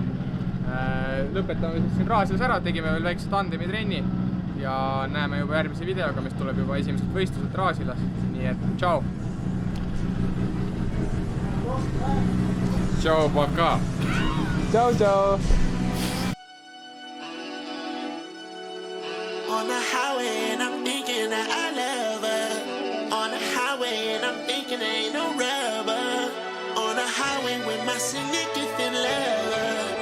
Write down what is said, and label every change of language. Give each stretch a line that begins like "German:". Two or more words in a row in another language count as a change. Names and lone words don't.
Estonian: Lõpetame siis siin Raasilas ära, tegime veel väikse tandemi trenni ja näeme juba järgmise videoga, mis tuleb juba esimesed võistlused Raasilas. Nii et tšau! Tšau, poka! Tšau, tšau!
English: On the highway and I'm thinking that I love her. On the highway and I'm thinking there ain't no rubber. On the highway with my significant lover.